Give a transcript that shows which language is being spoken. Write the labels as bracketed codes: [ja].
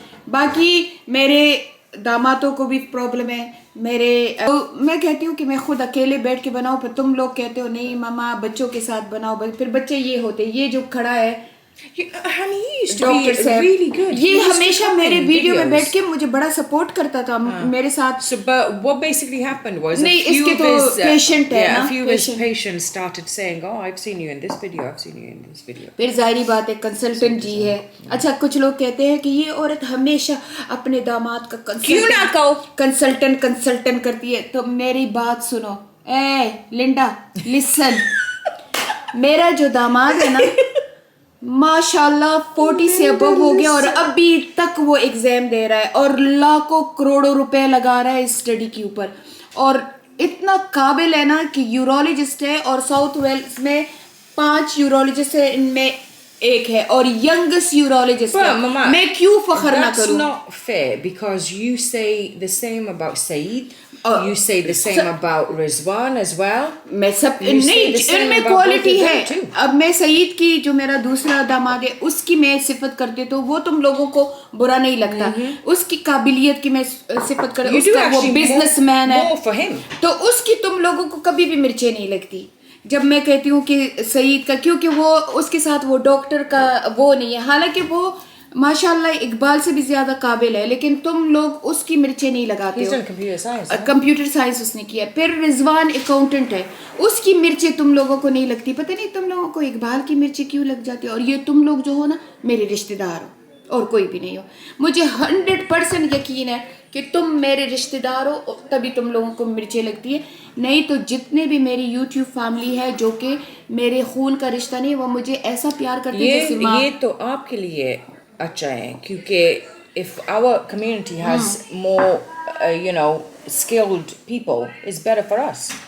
[ur] باقی میرے دامادوں کو بھی پرابلم ہے. میں کہتی ہوں کہ میں خود اکیلے بیٹھ کے بناؤں, پھر تم لوگ کہتے ہو نہیں ماما بچوں کے ساتھ بناؤ, پھر بچے یہ ہوتے, یہ جو کھڑا ہے ڈاکٹر صاحب, یہ ہمیشہ میرے ویڈیو میں بیٹھ کے مجھے بڑا سپورٹ کرتا تھا میرے ساتھ. [en] So, but what basically happened was [ur] نہیں, اس کے تو پیشنٹ ہے نا, [en] a few of his patients started saying, oh, I've seen you in this video, I've seen you in this video. [ur] پھر ظاہری بات ہے کنسلٹنٹ جی ہے. اچھا کچھ لوگ کہتے ہیں کہ یہ عورت ہمیشہ اپنے داماد کا کیوں نہ کہو کنسلٹنٹ کرتی ہے. تو میری بات سنو, اے لنڈا لسن, میرا جو داماد ہے نا ماشاء اللہ 40 سے ابو ہو گیا اور ابھی تک وہ ایگزام دے رہا ہے اور لاکھوں کروڑوں روپے لگا رہا ہے اس اسٹڈی کے اوپر, اور اتنا قابل ہے نا کہ یورولوجسٹ ہے, اور ساؤتھ ویلز میں 5 یورولوجسٹ ہے, ان میں ایک ہے, اور ینگسٹ یورولوجسٹ ہے. میں کیوں فخر نہ کروں؟ [en] That's not fair because you say the same about Saeed, you say the same about Rizwan as well. [ur] میں سب نہیں, ان میں کوالٹی ہے. اب میں سعید کی جو میرا دوسرا داماد ہے اس کی میں صفت کرتی تو وہ تم لوگوں کو برا نہیں لگتا. اس کی قابلیت کی میں صفت کرتی, اس کا وہ بزنس مین ہے تو اس کی تم لوگوں کو کبھی بھی مرچیں نہیں لگتی. جب میں کہتی ہوں کہ سعید کا, کیونکہ وہ اس کے ساتھ وہ ڈاکٹر کا وہ نہیں ہے, حالانکہ وہ ماشاءاللہ اقبال سے بھی زیادہ قابل ہے, لیکن تم لوگ اس کی مرچیں نہیں لگاتے ہو. کمپیوٹر سائنس اس نے کیا. پھر رضوان اکاؤنٹنٹ ہے, اس کی مرچیں تم لوگوں کو نہیں لگتی. پتہ نہیں تم لوگوں کو اقبال کی مرچیں کیوں لگ جاتی, اور یہ تم لوگ جو ہو نا میرے رشتہ دار ہو اور کوئی بھی نہیں ہو. مجھے 100% یقین ہے کہ تم میرے رشتہ دار ہو تبھی تم لوگوں کو مرچیں لگتی ہے, نہیں تو جتنے بھی میری یوٹیوب فیملی ہے جو کہ میرے خون کا رشتہ نہیں, وہ مجھے ایسا پیار کرتے ہیں جیسے ماں. یہ تو آپ کے لیے اچھا ہے, کیونکہ [en] if our community has more skilled people, it's better for us.